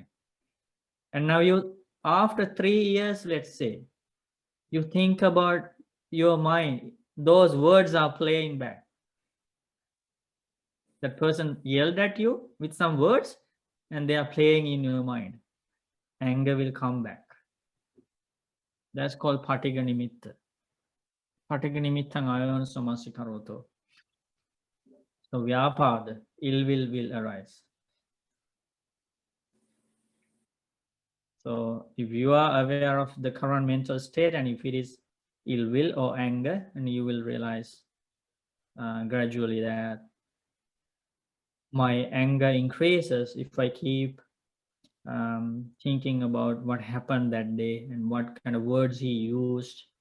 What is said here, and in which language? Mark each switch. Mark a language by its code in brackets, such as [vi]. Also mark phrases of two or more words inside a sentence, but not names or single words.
[en] And now you, after 3 years, let's say, you think about your mind, those words are playing back. That person yelled at you with some words and they are playing in your mind. Anger will come back. That's called [pi] patiga nimitta. Patiga nimittang ayoniso manasikaroto. [en] So vyapada, ill will arise. So if you are aware of the current mental state and if it is ill will or anger, and you will realize gradually that my anger increases if I keep thinking about what happened that day and what kind of words he used.